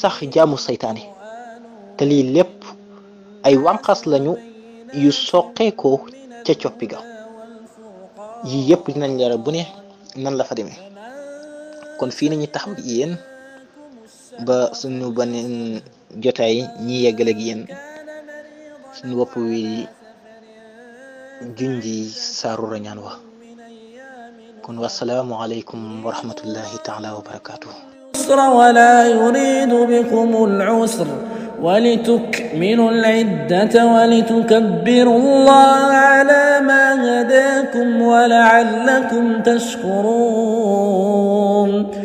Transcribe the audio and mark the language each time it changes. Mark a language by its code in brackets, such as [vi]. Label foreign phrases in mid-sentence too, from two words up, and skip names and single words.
[wo] sax jaamu saytaane te lii lépp ay wànqas lañu yu soqeekoo ca coppi ga yii yépp dinañ leeral bu ne nan la fa demee kon fii nañu taxaw ak yéen ba suñu beneen jotaay ñi yeggale ak yéen suñu bopp wi junji saaru rañaan wa kon [ar] والسلام عليكم ورحمة الله تعالى وبركاته ولا يريد بكم العسر ولتكملوا العدة ولتكبروا الله على ما هداكم ولعلكم تشكرون